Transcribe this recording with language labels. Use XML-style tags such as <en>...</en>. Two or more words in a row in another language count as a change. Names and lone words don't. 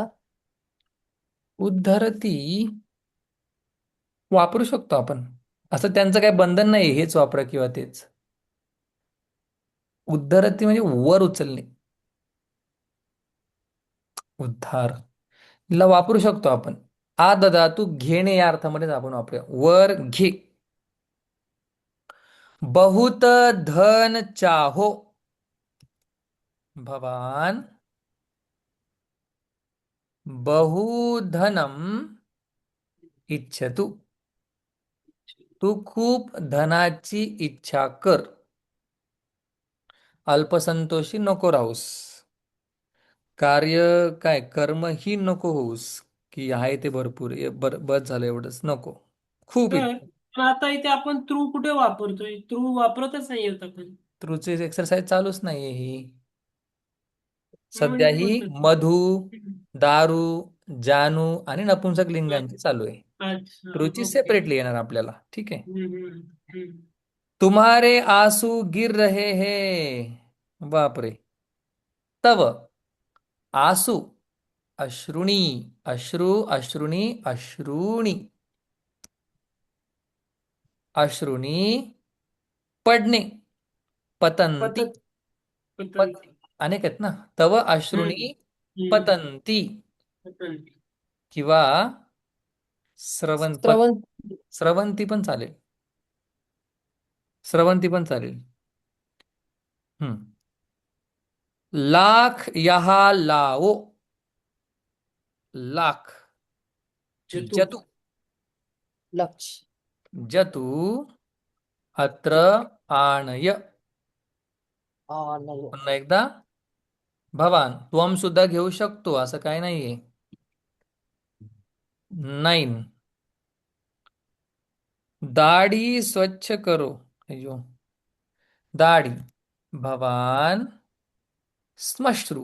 <mr>उद्धरती वापरू शकतो आपण, असं त्यांचं काही बंधन नाही हेच वापरा किंवा तेच. उद्धरती म्हणजे वर उचलणे, उद्धार ला वापरू शकतो आपण. आदधातू घेणे या अर्थामध्ये आपण वापरूया, वर घे.</mr> <hi>बहुत धन चाहो,</hi> <sa>भवान बहुधनम इच्छतु.</sa> <mr>तू खूप धनाची इच्छा कर, अल्पसंतोषी नको राहूस. कार्य काय कर्म ही नको होऊस, की आहे ते भरपूर बस झालं एवढंच नको, खूप तर पण आता इथे आपण थ्रू कुठे वापरतोय? थ्रू वापरतच नाही येत आपण. तुझी एक्सरसाइज चालूच नाहीये ही. सध्या म्हणजे ही कोणतं? मधु, दारू, जानू आणि नपुंसक लिंगांची चालू आहे. अच्छा. रुची ओके. सेपरेटली येणार आपल्याला, ठीक आहे. हम्म.</mr> <hi>तुम्हारे आंसू गिर रहे हैं, बापरे.</hi> <sa>तव आंसू, अश्रुणी, अश्रु अश्रुणी अश्रुणी, अश्रुणी पडणे, पतंती. पतत. पत पतंती.</sa> <mr>अनेक आहेत ना.</mr> <sa>तव हम्म. अश्रुणी हम्म. पतंती, पतंती.</sa> <mr>किंवा श्रवण</mr> <sa>श्रवण.</sa> <mr>स्रवंती पण चालेल, स्रवंती पण चालेल. हम्म.</mr> <hi>लाख यहाँ लाओ, लाख.</hi> <sa>जतू. जतु, लक्ष. जतु अत्र आणय.</sa> <mr>नाही. पुन्हा एकदा,</mr> <sa>भवान त्वम</sa> <mr>सुद्धा घेऊ शकतो, असं काय नाहीये.</mr> <hi>9. दाढी स्वच्छ करो.</hi> <sa>अयो, दाढी. भवान श्मश्रू,</sa>